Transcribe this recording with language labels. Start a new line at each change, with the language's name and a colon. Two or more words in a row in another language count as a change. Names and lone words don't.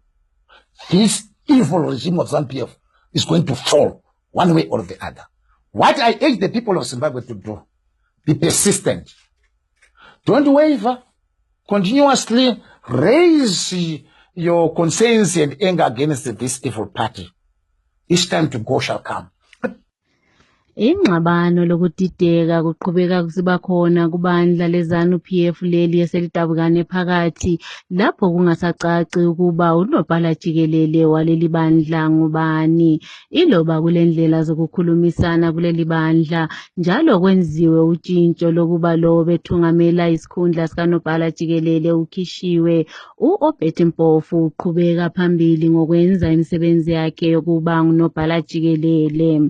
English: This evil regime of ZANU-PF is going to fall one way or the other. What I urge the people of Zimbabwe to do, be persistent. Don't waver. Continuously raise your concerns and anger against this evil party. Each time to go shall come.
North Ndebele: Ingxabano lokudideka kuqhubeka kusiba khona kubandla leZANU-PF leli eselidabukane phakathi lapho kungasacaci ukuba unobhala jikelele waleli bandla ngubani. Iloba kulendlela zokukhulumisana kuleli bandla njalo kwenziwe utshintsho lokuba lo bethungamela isikhundla sikanobhala jikelele ukhishiwe, u-Obed Mpofu uqhubeka phambili ngokwenza imisebenzi yakhe yokuba ngunobhala jikelele.